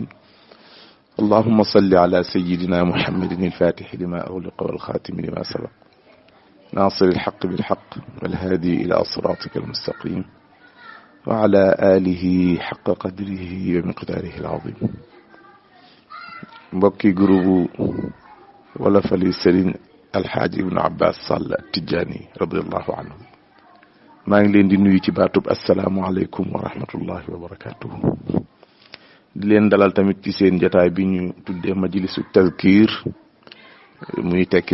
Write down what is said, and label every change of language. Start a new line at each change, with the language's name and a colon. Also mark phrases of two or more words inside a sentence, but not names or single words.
Arabic: اللهم صل على سيدنا محمد الفاتح لما أغلق والخاتم لما سبق ناصر الحق بالحق والهادي إلى صراطك المستقيم وعلى آله حق قدره ومقداره العظيم.
Wolof: mbokki groupe wala fali Serigne Alxaaji Ibnu Abbas Sall Tijaani
Arabic: رضي الله عنه
Wolof: maa ngi leen di nuyu ci baatub
Arabic: السلام عليكم ورحمة الله وبركاته
Wolof: di leen dalal tamit ci seen jataay bi ñu tuddee
Arabic: مجلس التذكير
Wolof: muy tekki